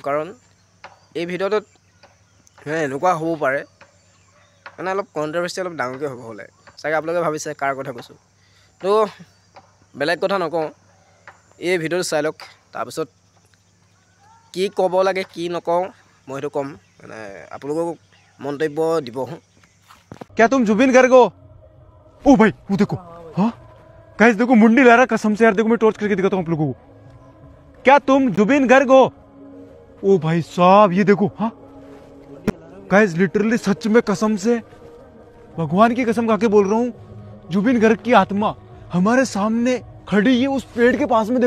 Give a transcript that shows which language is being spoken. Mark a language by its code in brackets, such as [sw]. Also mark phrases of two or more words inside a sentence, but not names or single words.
[as] কাৰণ এই ভিডিঅ'টোত মানে এনেকুৱা হ'ব পাৰে, মানে অলপ কণ্ট্ৰভাৰ্চি অলপ ডাঙৰকৈ হ'ব হ'লে চাগে। আপোনালোকে ভাবিছে কাৰ কথা কৈছোঁ, তো বেলেগ কথা নকওঁ, এই ভিডিঅ'টো চাই লওক। তাৰপিছত কি ক'ব লাগে কি নকওঁ মই সেইটো ক'ম, মানে আপোনালোকক মন্তব্য দিব। [hi] क्या तुम जुबिन गर्ग हो? ओ भाई वो देखो, हाँ गाइस देखो, मुंडी ला रहा कसम से यार। देखो मैं टॉर्च करके दिखाता हूँ आप लोगों को। क्या तुम जुबिन गर्ग हो? ओ भाई साहब ये देखो, हाँ [en] guys literally [hi] सच में कसम से, भगवान की कसम खाके बोल रहा हूँ, जुबिन गर्ग की आत्मा हमारे सामने खड़ी है उस पेड़ के पास में।